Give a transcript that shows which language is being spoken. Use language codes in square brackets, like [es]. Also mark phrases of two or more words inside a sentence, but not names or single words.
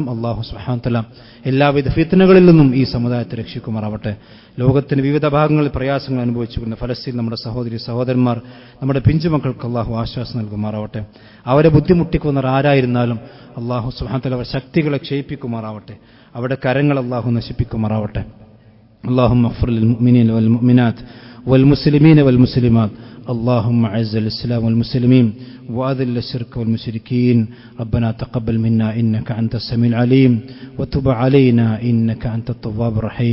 [ml] അല്ലാഹു [ar] سبحانه وتعالى [ml] എല്ലാവിധ ഫിത്നകളിൽ നിന്നും ഈ സമുദായത്തെ രക്ഷിക്കുമാറാവട്ടെ. ലോകത്തിന്റെ വിവിധ ഭാഗങ്ങളിൽ പ്രയാസങ്ങൾ അനുഭവിച്ചുകൊണ്ട് ഫലസ്തീൻ നമ്മുടെ സഹോദരി സഹോദരന്മാർ, നമ്മുടെ പിഞ്ചുമക്കൾക്ക് അല്ലാഹു ആശ്വാസം നൽകുമാറാവട്ടെ. അവരെ ബുദ്ധിമുട്ടിക്കുന്നവർ ആരായിരുന്നാലും അല്ലാഹു [ar] سبحانه وتعالى [ml] അവരുടെ ശക്തികളെ ക്ഷയിപ്പിക്കുമാറാവട്ടെ. അവരുടെ കരങ്ങൾ അല്ലാഹു നശിപ്പിക്കുമാറാവട്ടെ. [ar] اللهم اغفر للمؤمنين والمؤمنات والمسلمين والمسلمات. اللهم اعز الإسلام والمسلمين وأذل الشرك والمشركين. ربنا تقبل منا إنك أنت السميع العليم وتب علينا إنك أنت التواب الرحيم.